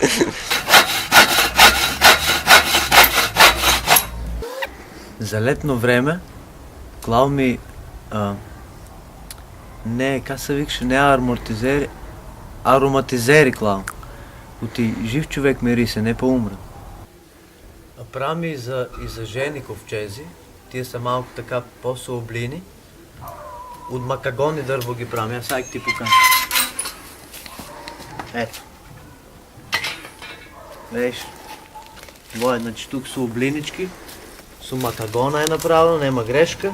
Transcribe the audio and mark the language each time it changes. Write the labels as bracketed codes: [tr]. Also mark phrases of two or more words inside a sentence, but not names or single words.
[bg] За летно време, клал ми не, как се викаше, не амортизери, ароматизери клал. Оти жив човек мирисе, не по-умра. Прами и за жени ковчези, тия са малко така по-суоблини. От макагони дърво ги правим, аз сега ти покажа. Ето. Виж, това е, значи тук са облинички, с макагона е направено, нема грешка.